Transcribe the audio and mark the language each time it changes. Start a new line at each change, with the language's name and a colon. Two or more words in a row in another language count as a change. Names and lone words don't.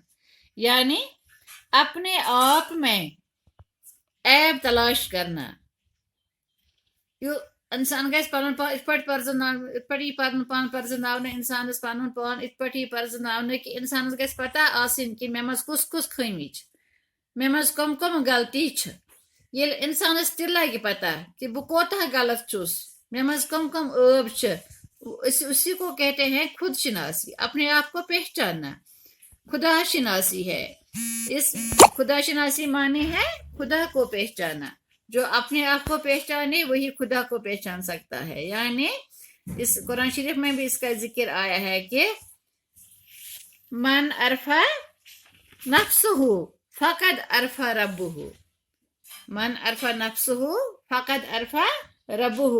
Hindi: यानी अपने आप में ऐब तलाश करना।
Kashmiri: इंसान गैस पान इंसान पान पर्जनावने कि इंसान गैस पता आसिन कि मे मज कुस कुस खमी मे मज कम कम गलती छ। ये इंसान तिल लगे पता कि बह कोता गलत चुस, मे मज कम कम ऐब छ,
Hindi: उसी को कहते हैं खुद शिनासी, अपने आप को पहचानना। खुदा शिनासी है। इस खुदा शिनासी माने है खुदा को पहचाना। जो अपने आप को पहचाने वही खुदा को पहचान सकता है। यानी इस कुरान शरीफ में भी इसका जिक्र आया है कि
Arabic: من عرف نفسه فقد عرف ربه, من عرف نفسه فقد عرف ربه.